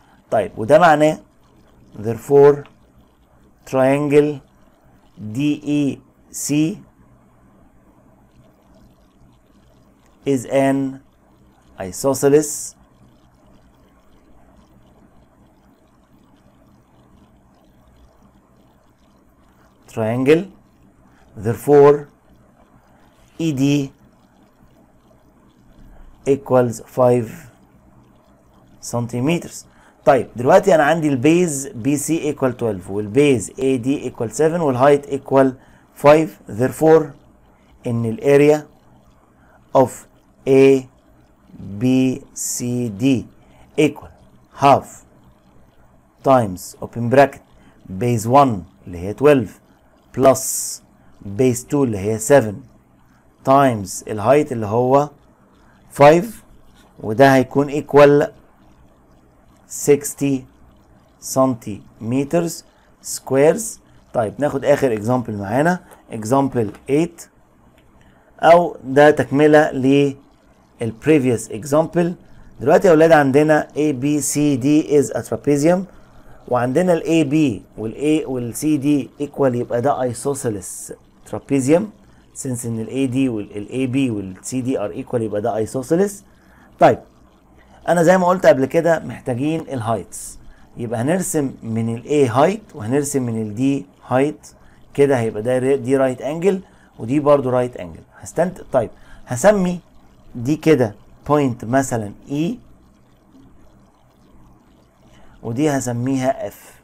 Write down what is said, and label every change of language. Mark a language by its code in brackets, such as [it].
[ar] طيب وده معناه [en] therefore triangle DEC is an isosceles triangle, therefore ED equals 5 سنتيمتر. [ar] طيب دلوقتي انا عندي البيز [en] BC equal 12 [ar] والبيز [en] AD equal 7 [ar] والهايت [en] equal 5، therefore [ar] ان الاريا [en] of A B C D equal half times open bracket base 1 [ar] اللي هي 12 [en] plus base 2 [ar] اللي هي 7 [en] times [ar] الهايت اللي هو 5 وده هيكون [en] equal 60 [ar] سنتيمترز سكويرز. طيب ناخد اخر example معانا example 8 او ده تكملة للprevious example. دلوقتي يا اولاد عندنا [en] ABCD is a trapezium [ar] وعندنا ال AB وال A وال CD equal يبقى ده [en] isosceles trapezium since [ar] ان ال AD وال AB وال CD [en] are equal [ar] يبقى ده isosceles. طيب انا زي ما قلت قبل كده محتاجين الهايتس يبقى هنرسم من ال A height وهنرسم من ال D height كده هيبقى ده دي [en] right angle [ar] ودي برضو رايت انجل. طيب هسمي دي كده بوينت مثلا E ودي هسميها F.